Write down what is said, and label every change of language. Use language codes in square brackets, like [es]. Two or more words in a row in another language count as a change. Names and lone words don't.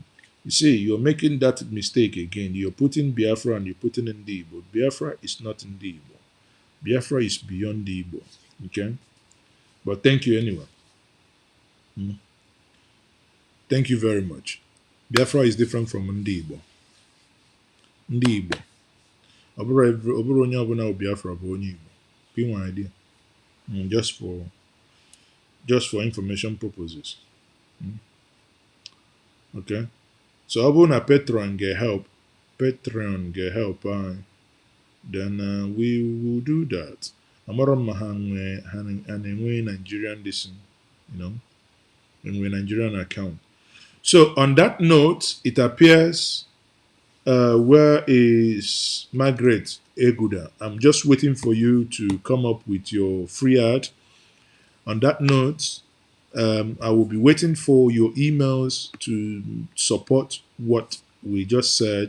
[en] You see, you're making that mistake again. You're putting Biafra and you're putting Ndibo. Biafra is not Ndibo. Biafra is beyond Igbo. Okay? But thank you anyway. Mm. Thank you very much. Biafra is different from Ndibo. Ndibo. [ig] Ọ bụrụ onye ọbụla bụ Biafra bụ onye Igbo. [en] Be one idea. Just for information purposes. [ig] Okay? So ọ bụrụ na Patreon ga-help anyị, [en] then we will do that. [ig] Amara m ma ha na-enwe Nigerian enwe [en] Nigerian account. So on that note, it appears where is Margaret Eguda? I'm just waiting for you to come up with your free ad. On that note, I will be waiting for your emails to support what we just said.